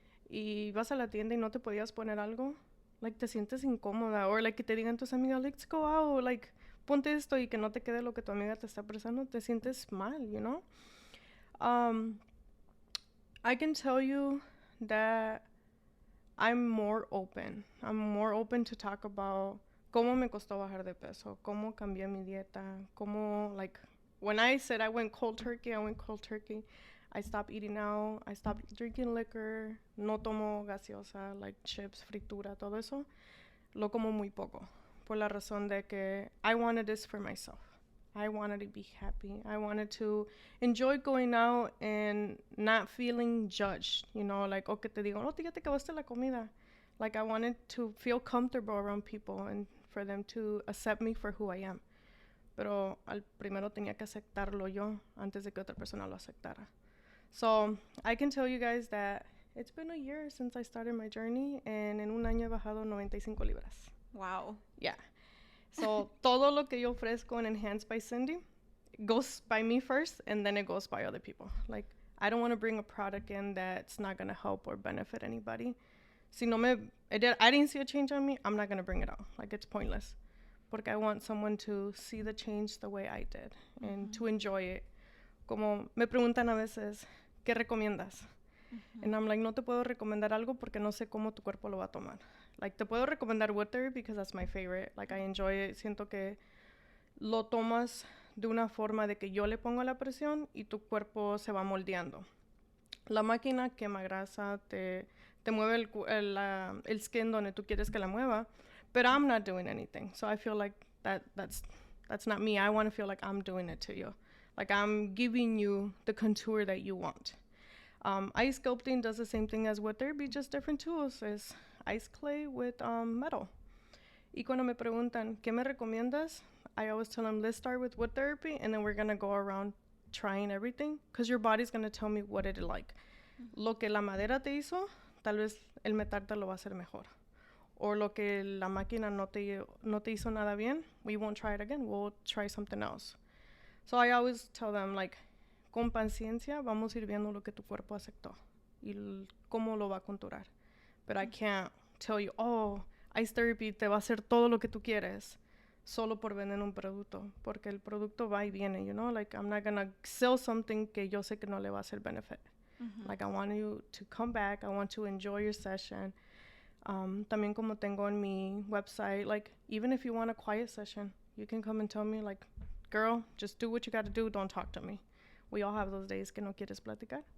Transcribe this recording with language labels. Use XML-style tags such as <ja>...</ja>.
<es>Y vas a la tienda y no te podías poner algo. Like, te sientes incómoda. Or, like, que te digan tus amigas,</es> <en>let's go out.</en> <es>Like, ponte esto y que no te quede lo que tu amiga te está prestando. Te sientes mal,</es> <en>you know? I can tell you that I'm more open. I'm more open to talk about</en> <es>cómo me costó bajar de peso, cómo cambié mi dieta, cómo,</es> <en>like, when I said I went cold turkey, I went cold turkey. I stopped eating out. I stopped drinking liquor.</en> <es>No tomo gaseosa, like chips, fritura, todo eso. Lo como muy poco. Por la razón de que</es> <en>I wanted this for myself. I wanted to be happy. I wanted to enjoy going out and not feeling judged. You know, like,</en> <es>o que te digo, no, ya te acabaste la comida.</es> <en>Like, I wanted to feel comfortable around people and for them to accept me for who I am.</en> <es>Pero al primero tenía que aceptarlo yo antes de que otra persona lo aceptara.</es> <en>So I can tell you guys that it's been a year since I started my journey, and</en> <es>en un año he bajado 95 libras.</es> <en>Wow. Yeah. So</en> <es>todo lo que yo ofrezco en</es> <en>Enhanced by Cindy goes by me first, and then it goes by other people. Like, I don't want to bring a product in that's not going to help or benefit anybody.</en> <es>Si no</es> <en>I didn't see a change on me, I'm not going to bring it out. Like, it's pointless. Porque I want someone to see the change the way I did and to enjoy it.</en> <es>Como me preguntan a veces, ¿qué recomiendas?</es> <en>And I'm like,</en> <es>no te puedo recomendar algo porque no sé cómo tu cuerpo lo va a tomar.</es> <en>Like,</en> <es>te puedo recomendar</es> <en>Water because that's my favorite. Like, I enjoy it.</en> <es>Siento que lo tomas de una forma de que yo le pongo la presión y tu cuerpo se va moldeando. La máquina quema grasa, te mueve el skin donde tú quieres que la mueva,</es> <en>but I'm not doing anything. So I feel like that's not me. I want to feel like I'm doing it to you. Like, I'm giving you the contour that you want. Ice sculpting does the same thing as wood therapy, just different tools. It's ice clay with metal.</en> <es>Y cuando me preguntan, ¿qué me recomiendas?</es> <en>I always tell them, let's start with wood therapy, and then we're going to go around trying everything, because your body's going to tell me what it like.</en> <es>Lo que la madera te hizo, tal vez el metal te lo va a hacer mejor. Or lo que la máquina no te hizo nada bien,</es> <en>we won't try it again. We'll try something else. So I always tell them,</en> <es>like, con paciencia vamos a ir viendo lo que tu cuerpo aceptó y cómo lo va a conturar.</es> <en>But I can't tell you, oh,</en> <es>ice therapy te va a hacer todo lo que tú quieres solo por vender un producto, porque el producto va y viene,</es> <en>you know? Like, I'm not gonna sell something</en> <es>que yo sé que no le va a hacer benefit.</es> <en>Like, I want you to come back. I want to enjoy your session.</en> <es>También como tengo en mi website,</es> <en>like, even if you want a quiet session, you can come and tell me, like, girl, just do what you got to do. Don't talk to me. We all have those days</en> <es>que no quieres platicar.</es>